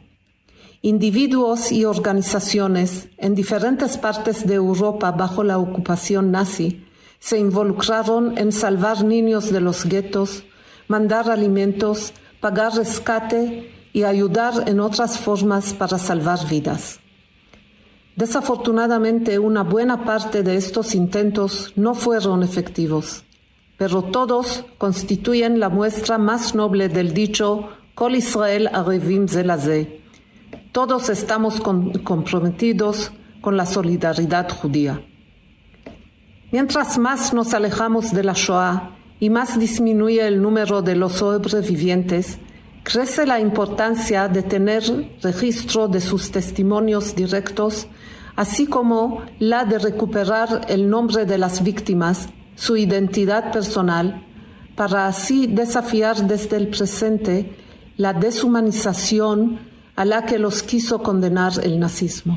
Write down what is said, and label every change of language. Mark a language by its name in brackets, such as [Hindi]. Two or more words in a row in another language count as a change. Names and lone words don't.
[Spanish] Individuos y organizaciones en diferentes partes de Europa bajo la ocupación nazi se involucraron en salvar niños de los guetos, mandar alimentos, pagar rescate y ayudar en otras formas para salvar vidas. Desafortunadamente, una buena parte de estos intentos no fueron efectivos, pero todos constituyen la muestra más noble del dicho [Hebrew] כל ישראל ערבים זה לזה. [Spanish] Todos estamos comprometidos con la solidaridad judía. Mientras más nos alejamos de la Shoah y más disminuye el número de los sobrevivientes, crece la importancia de tener registro de sus testimonios directos, así como la de recuperar el nombre de las víctimas, su identidad personal, para así desafiar desde el presente la deshumanización a la que los quiso condenar el nazismo.